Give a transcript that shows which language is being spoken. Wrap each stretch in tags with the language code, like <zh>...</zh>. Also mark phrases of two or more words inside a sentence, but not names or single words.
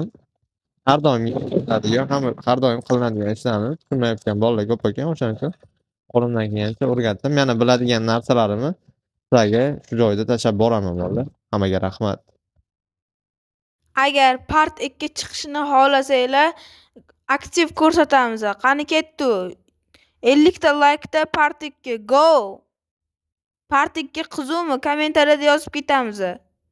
<uz>Har doim har doim qilinadigan ishlarni tushunmayotgan bolalar ko'p ekan, o'shaning uchun qo'limdan kelgancha o'rgatdim. Yana biladigan narsalarimni sizlarga shu joyda tashlab boraman bolalar. Hammaga rahmat. Agar part 2 chiqishini xohlasanglar, aktiv ko'rsatamiz. Qani ketdi? 50 ta laykda part 2 go. Part 2 qizuvmi? Kommentariyada yozib ketamiz.</uz>